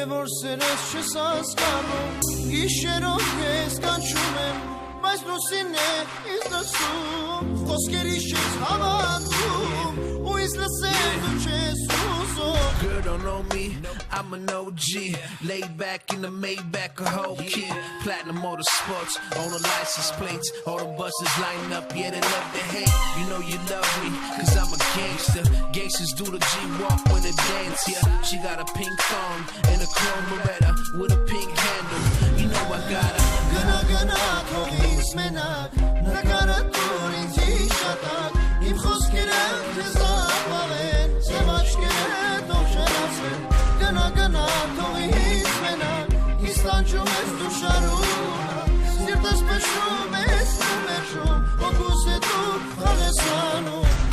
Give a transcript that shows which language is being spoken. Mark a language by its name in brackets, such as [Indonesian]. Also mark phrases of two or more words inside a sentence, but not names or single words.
[Armenian] որ սերես չես հասկանում, գիշերով ես կանչում եմ, բայց լուսինն է ինձ լսում, խոսքերիս չես հավատում, ու ինձ լսել դու չես ուզում. [English] Girl don't know me, I'm an OG. Laid back in the Maybach, a whole kid. Platinum Motorsports, all the license plates. All the buses line up, yeah, they love to hate. You know you love me, cause I'm a gangster. Gangsters do the G-walk when they dance, yeah. She got a pink thong and a chrome Beretta with a pink handle. You know I got her. [Armenian] Gana, թողինց մենակ, նկարը տուր ինձ հիշատակ, իմ խոսքերը քեզ ապավեն, սև աչքերը թող չլացեն, գնա, թողինց մենակ, ինձ տանջում ես դու շարունակ, սիրտս փշրում ես ու մերժում, հոգուս հետ դու խաղես անում.